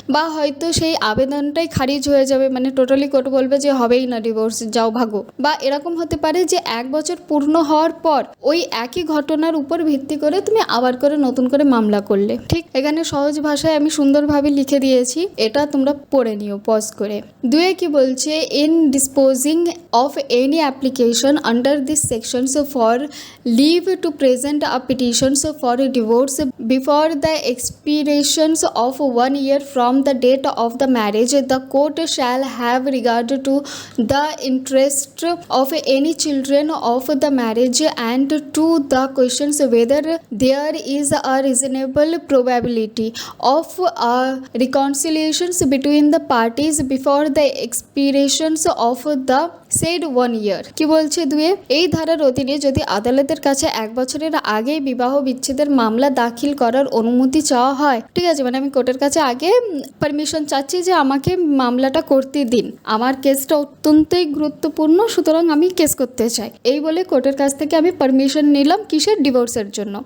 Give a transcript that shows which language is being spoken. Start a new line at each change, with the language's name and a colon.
Bangla: বা হয়তো সেই আবেদনটাই খারিজ হয়ে যাবে, মানে টোটালি কোর্ট বলবে যে হবেই না ডিভোর্স, যাও ভাগো। বা এরকম হতে পারে যে 1 বছর পূর্ণ হওয়ার পর ওই একই ঘটনার উপর ভিত্তি করে তুমি আবার করে নতুন করে মামলা করলে। ঠিক এখানে সহজ ভাষায় আমি সুন্দরভাবে লিখে দিয়েছি, এটা তোমরা পড়ে নিও পজ করে। 2 কি বলছে,
English: In disposing of any application under this sections for leave to present a petitions for divorce before the expirations of 1 year from the date of the marriage, the court shall have regard to the interest of any children of the marriage and to the questions whether there is a reasonable probability of a reconciliation between the parties before the expirations of the said 1 year।
Bangla: কি বলছে 2, এই ধারার অধীনে যদি আদালতের কাছে 1 বছরের আগে বিবাহ বিচ্ছেদের মামলা দাখিল করার অনুমতি চাওয়া হয়, ঠিক আছে, মানে আমি কোর্টের কাছে আগে পারমিশন চাচ্ছি যে আমাকে মামলাটা করতে দিন, আমার কেসটা অত্যন্তই গুরুত্বপূর্ণ, সুতরাং আমি কেস করতে চাই, এই বলে কোর্টের কাছ থেকে আমি পারমিশন নিলাম কিসের, ডিভোর্সের জন্য।